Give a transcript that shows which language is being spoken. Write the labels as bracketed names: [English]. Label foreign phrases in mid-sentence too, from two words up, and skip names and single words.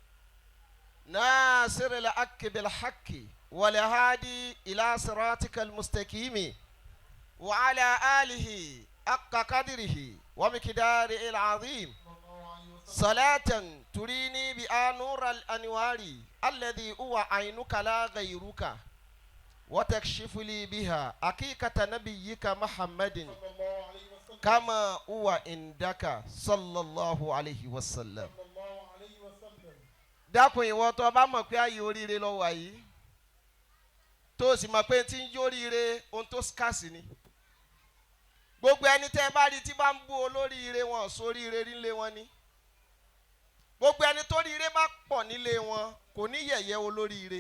[Arabic] ناصر الحق بالحق والهادي إلى صراطك المستقيم وعلى آله حق قدره ومقداره العظيم صلاة تريني بها نور الأنوار الذي هو عينك لا غيرك وتكشف لي بها حقيقة نبيك محمد كما هو عندك صلى الله عليه وسلم. [Yoruba] dákun ìwọ tó bá mọ̀ pé ayé oríire lọ wà yìí tó sì mọ̀ pé tí ń jó oríire ohun tó scarce ni. gbogbo ẹni tẹ́ ẹ bá rí tí bá ń bú olóríire wọn sóríire nílé wọn ni. gbogbo ẹni tó ríire bá pọ̀ nílé wọn kò ní yẹ̀yẹ́ olóríire.